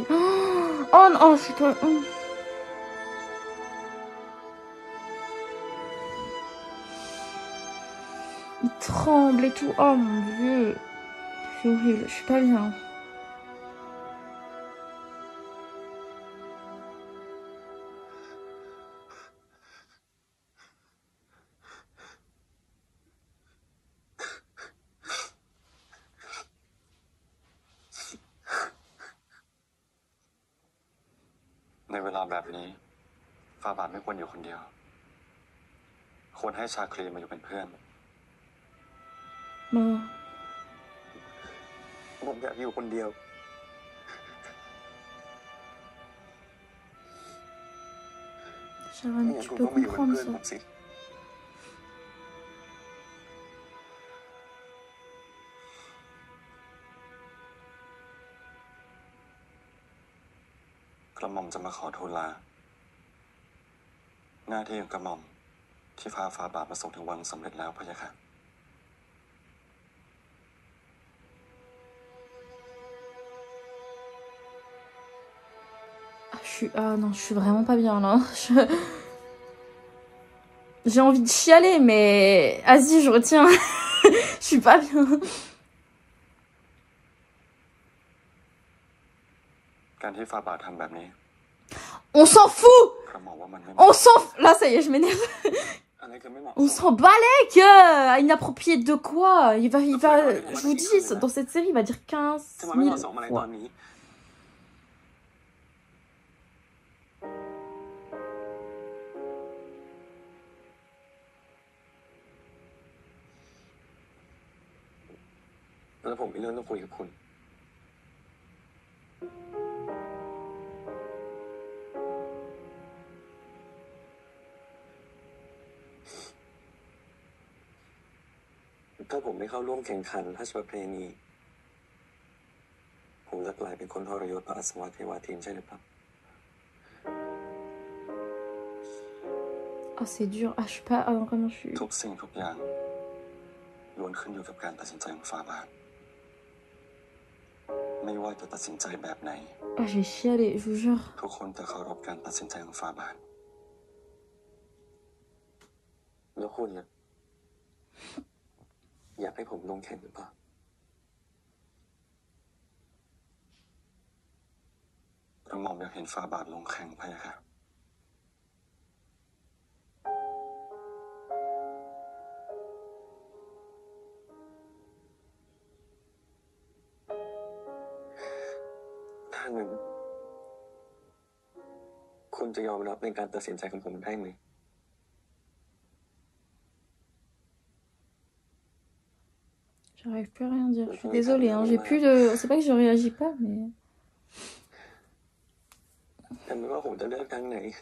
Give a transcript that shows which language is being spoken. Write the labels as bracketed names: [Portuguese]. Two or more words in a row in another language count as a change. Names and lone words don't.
[French] Oh non, c'est toi. Oh. Il tremble et tout. Oh mon dieu. C'est horrible. Je suis pas bien. [Thai] Dans ในเวลาแบบนี้ฟาบาทไม่ควรอยู่คนเดียวควรให้ชาคลีมาอยู่เป็นเพื่อน [French] Non. [Thai] ผมอยากอยู่คนเดียว [French] Sharon, tu peux comprendre ça. [Thai] กระหม่อมจะมาขอทูลลาหน้าที่ของกระหม่อมที่พาฟาบาทมาส่งถึงวังสำเร็จแล้วพะยะค่ะ [French] Ah non, je suis vraiment pas bien là. J'ai envie de chialer, mais vas-y, je retiens. Je suis pas bien. [Thai] การที่ฟาบาททำแบบนี้ [French] On s'en fout. [Thai] กระหม่อมว่ามันไม่ [French] On s'en fout. Là, ça y est, je m'énerve. [Thai] อะไรคือไม่เหมาะ [French] On s'en bat les que inapproprié de quoi? Il va, je vous dis, dans cette série, il va dire 15 [Thai] ทำไมไม่เห [French] 000 [Thai] มาะสมอะไรต [French] fois. [Thai] อนนี้แล้วผมมีเรื่องต้องคุยกับคุณ ถ้าผมไม่เข้าร่วมแข่งขันราชประเพณีผมจะกลายเป็นคนทรยศพระอัศวเทวาทินใช่หรือเปล่า [French] Ah, c'est dur. Ah, je suis pas. Ah, vraiment, je suis. [Thai] ทุกสิ่งทุกอย่างล้วนขึ้นอยู่กับการตัดสินใจของฟาบาทไม่ว่าจะตัดสินใจแบบไหน [French] Ah, j'ai chialé, je vous jure. [Thai] ทุกคนจะเคารพการตัดสินใจของฟาบาท แล้วคุณล่ะอยากให้ผมลงแข่งหรือเปล่าก ระหม่อมอยากเห็นฟาบาทลงแข่งพะยะค่ะ ถ้างั้นคุณจะยอมรับในการตัดสินใจของผมได้ไหม [French] J'arrive plus à rien dire. Je suis désolée, hein. J'ai plus de. C'est pas que je réagis pas, mais. [Thai] แต่ไม่ว่าผมจะเลือกทางไหน